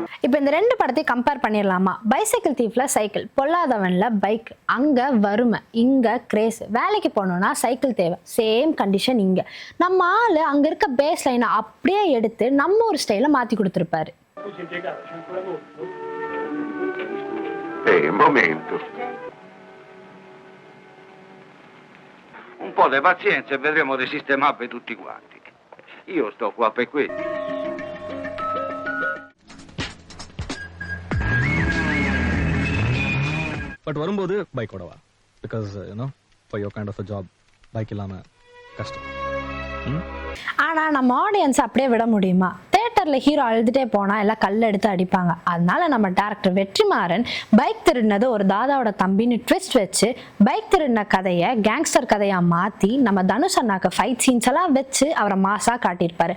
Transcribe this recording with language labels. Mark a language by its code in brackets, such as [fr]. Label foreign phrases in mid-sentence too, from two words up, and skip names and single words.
[ta] இப்போ இந்த ரெண்டு படத்தையும் கம்பேர் பண்ணிடலாமா? பைசைக்கிள் தீஃப்ல சைக்கிள், பொல்லாதவன்ல பைக். அங்கே வறுமை, இங்கே கிரேஸ். வேலைக்கு போகணுன்னா சைக்கிள் தேவை. [en] same condition [ta] இங்கே. நம்ம ஆள் அங்கே இருக்க [en] base line [ta] அப்படியே எடுத்து நம்ம ஒரு ஸ்டைலை மாற்றி கொடுத்துருப்பாரு. [it] Un po' di pazienza e vedremo di sistemarvi tutti quanti. Io sto qua per questo. [ta] பட் வரும்போது பைக்கோட வா. [en] because you know for your kind of a job bike [ta] இல்லாமல் கஷ்டம். ஆனால் நம்ம ஆடியன்ஸ் அப்படியே விட முடியுமா? தேட்டரில் ஹீரோ அழுதுகிட்டே போனால் எல்லாம் கல் எடுத்து அடிப்பாங்க. அதனால நம்ம டேரக்டர் வெற்றிமாறன் பைக் திருடினது ஒரு தாதாவோட தம்பின்னு ட்விஸ்ட் வச்சு பைக் திருடின கதையை கேங்ஸ்டர் கதையாக மாற்றி நம்ம தனுஷ் அண்ணாக்கு [en] fight scenes [ta] எல்லாம் வச்சு அவரை மாஸாக காட்டியிருப்பாரு.